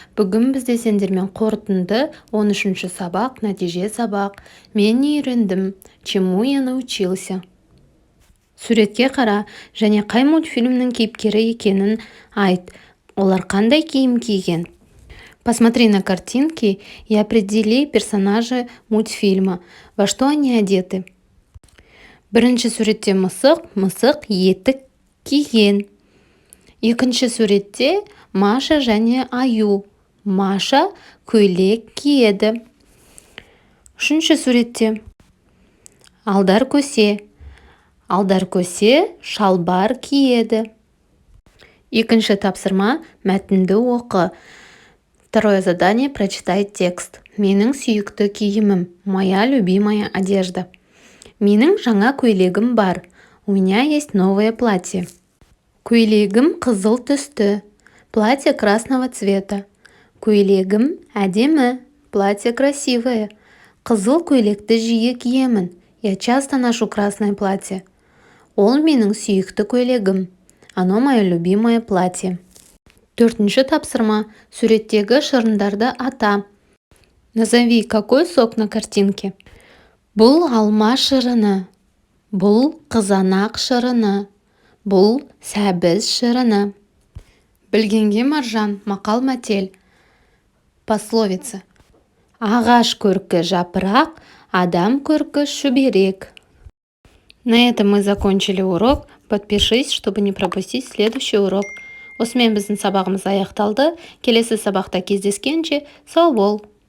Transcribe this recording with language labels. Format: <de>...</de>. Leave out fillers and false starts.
<kk>Бүгін бізде сендермен қорытынды 13-ші сабақ, нәтиже сабақ. Мен не үйрендім?</kk> <ru>Чему я научился?</ru> <kk>Суретке қара және қай мультфильмнің кейіпкері екенін айт. Олар қандай киім киген?</kk> <ru>Посмотри на картинки и определи персонажи мультфильма. Во что они одеты?</ru> <kk>Бірінші суретте мысық етік киген. Екінші суретте Маша және Аю. Маша көйлек киеді. Үшінші суретте Алдар көсе. Алдар көсе шалбар киеді. Екінші тапсырма мәтінді оқы.</kk> <ru>Второе задание: прочитай текст.</ru> <kk>Менің сүйікті киімім.</kk> <ru>Моя любимая одежда.</ru> <kk>Менің жаңа көйлегім бар.</kk> <ru>У меня есть новое платье.</ru> <kk>Көйлегім қызыл түсті.</kk> <ru>Платье красного цвета.</ru> <kk>Көйлегім әдемі.</kk> <ru>Платье красивое.</ru> <kk>Қызыл көйлекті жиі киемін.</kk> <ru>Я часто ношу красное платье.</ru> <kk>Ол менің сүйікті көйлегім.</kk> <ru>Оно мое любимое платье.</ru> <kk>Төртінші тапсырма. Суреттегі шырындарды ата.</kk> <ru>Назови, какой сок на картинке.</ru> <kk>Бұл алма шырыны. Бұл қызанақ шырыны. Бұл сәбіз шырыны. Білгенге маржан, мақал мәтел. Пословица. Ағаш көркі жапырақ, адам көркі шүберек.</kk> <ru>На этом мы закончили урок. Подпишись, чтобы не пропустить следующий урок.</ru> <kk>Осымен біздің сабағымыз аяқталды. Келесі сабақта кездескенше сау бол.</kk>